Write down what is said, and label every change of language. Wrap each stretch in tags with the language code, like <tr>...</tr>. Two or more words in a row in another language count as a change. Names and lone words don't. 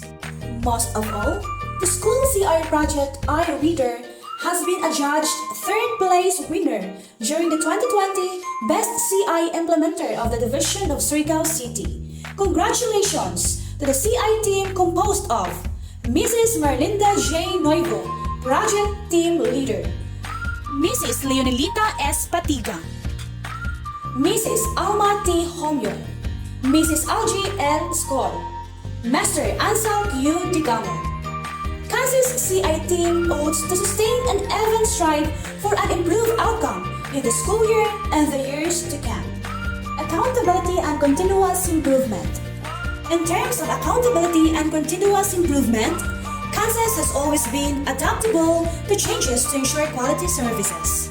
<en>Most of all, the school CI project iReader has been adjudged third place winner during the 2020 Best CI Implementer of the Division of Surigao City. Congratulations to the CI team composed of Mrs. Merlinda J. Nuevo, Project Team Leader, Mrs. Leonelita S. Patiga, Mrs. Alma T. Homyo, Mrs. Algie L. Skol, Master Ansel Q. Digamo. CANCES CI team votes to sustain and even strive for an improved outcome in the school year and the years to come. Accountability and continuous improvement. In terms of accountability and continuous improvement, CANCES has always been adaptable to changes to ensure quality services.</en>